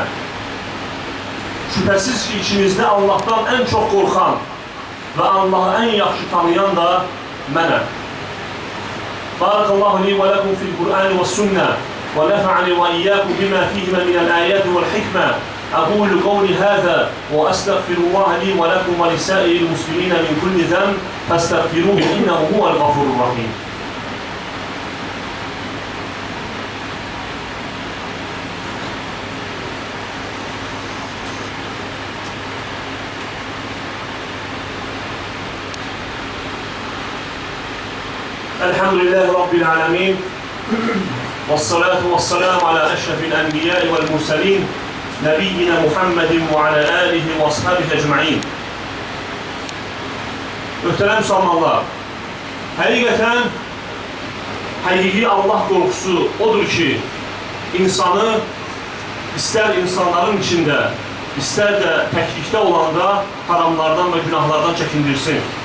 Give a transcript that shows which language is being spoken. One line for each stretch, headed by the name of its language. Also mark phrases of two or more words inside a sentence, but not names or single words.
Azerbaijani: Şübhəsiz ki, içinizdə Allahdan ən çox qorxan və Allahı ən yaxşı tanıyan da mənəm.
Arabic: بارك الله لي ولكم في القرآن والسنة ونفعني وإياكم بما فيهما من الآيات والحكمة. أقول قولي هذا وأستغفر الله لي ولكم ولسائر المسلمين من كل ذنب فاستغفروه إنه هو الغفور الرحيم. الحمد لله رب العالمين والصلاة والسلام على أشرف الأنبياء والمرسلين نبينا محمد وعلى آله وأصحابه أجمعين.
Azerbaijani: Möhtərəm müsəlmanlar, həqiqətən həqiqi Allah qorxusu odur ki, insanı istər insanların içində, istər də təklikdə olanda haramlardan və günahlardan çəkindirsin.